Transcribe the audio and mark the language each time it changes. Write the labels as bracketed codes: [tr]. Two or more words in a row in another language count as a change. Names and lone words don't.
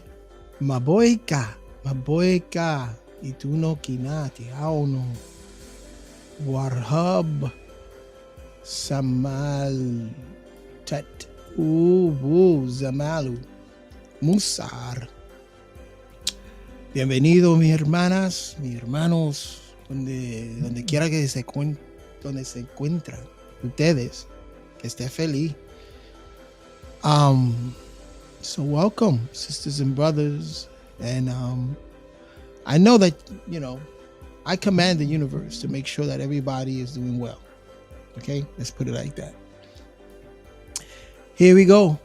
[es] Maboy ka, ituno kinati, auno, warhab, samal, tet, zamalu, musar. Bienvenido, mis hermanas, mis hermanos, donde quiera que donde se encuentran ustedes. Que esté feliz. [en] So welcome, sisters and brothers. And I know that, I command the universe to make sure that everybody is doing well. Okay, let's put it like that. Here we go.